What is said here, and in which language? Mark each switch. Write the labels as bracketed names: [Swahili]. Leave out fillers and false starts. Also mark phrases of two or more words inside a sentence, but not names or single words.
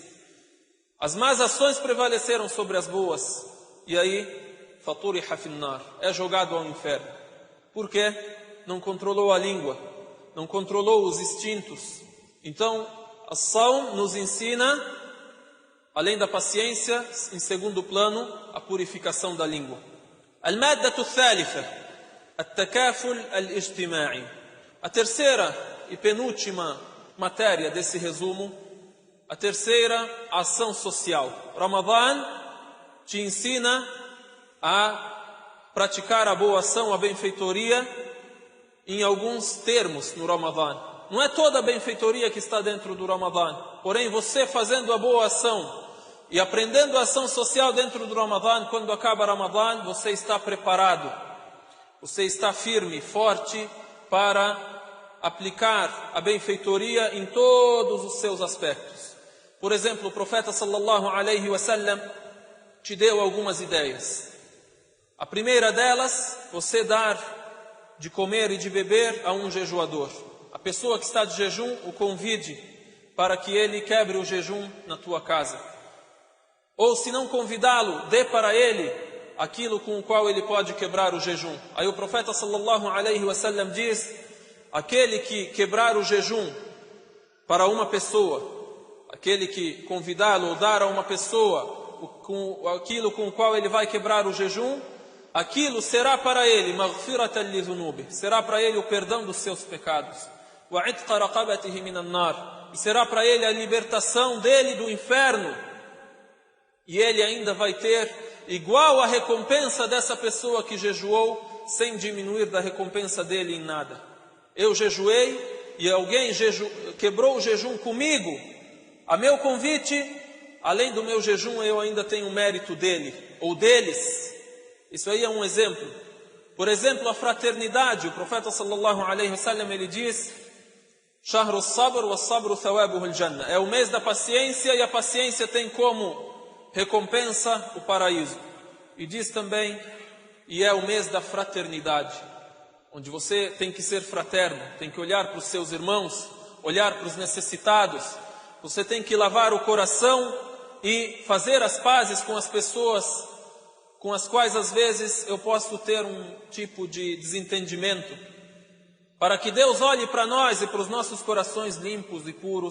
[Portuguese] As más ações prevaleceram sobre as boas e aí [Arabic] فطرحت في النار, [Portuguese] é jogado ao inferno. Por quê? Não controlou a língua, não controlou os instintos. Então a saum nos ensina, além da paciência, em segundo plano, a purificação da língua. [Arabic] المادة الثالثة، التكافل الاجتماعي. [Portuguese] A terceira e penúltima matéria desse resumo, a terceira, a ação social. Ramadã te ensina a praticar a boa ação, a benfeitoria, em alguns termos no Ramadã. Não é toda a benfeitoria que está dentro do Ramadã. Porém, você fazendo a boa ação e aprendendo a ação social dentro do Ramadã, quando acaba Ramadã, você está preparado. Você está firme, forte para aplicar a benfeitoria em todos os seus aspectos. Por exemplo, o profeta [Arabic] صلى الله عليه وسلم [Portuguese] te deu algumas ideias. A primeira delas, você dar de comer e de beber a um jejuador. A pessoa que está de jejum, o convide para que ele quebre o jejum na tua casa. Ou se não convidá-lo, dê para ele aquilo com o qual ele pode quebrar o jejum. Aí o profeta [Arabic] صلى الله عليه وسلم [Portuguese] diz: aquele que quebrar o jejum para uma pessoa aquele que convidá-lo ou dar a uma pessoa aquilo com o qual ele vai quebrar o jejum, aquilo será para ele [Arabic] مغفرة لذنوبه, [Portuguese] será para ele o perdão dos seus pecados, [Arabic] وعتق رقبته من النار, [Portuguese] e será para ele a libertação dele do inferno, e ele ainda vai ter igual a recompensa dessa pessoa que jejuou, sem diminuir da recompensa dele em nada. Eu jejuei e alguém quebrou o jejum comigo, a meu convite, além do meu jejum eu ainda tenho o mérito dele ou deles. Isso aí é um exemplo. Por exemplo, a fraternidade. O profeta [Arabic] صلى الله عليه وسلم, [Portuguese] ele diz: [Arabic] شهر الصبر والصبر ثوابه الجنة. [Portuguese] É o mês da paciência e a paciência tem como recompensa o paraíso. E diz também, e é o mês da fraternidade, onde você tem que ser fraterno, tem que olhar para os seus irmãos, olhar para os necessitados, você tem que lavar o coração e fazer as pazes com as pessoas com as quais às vezes eu posso ter um tipo de desentendimento, para que Deus olhe para nós e para os nossos corações limpos e puros.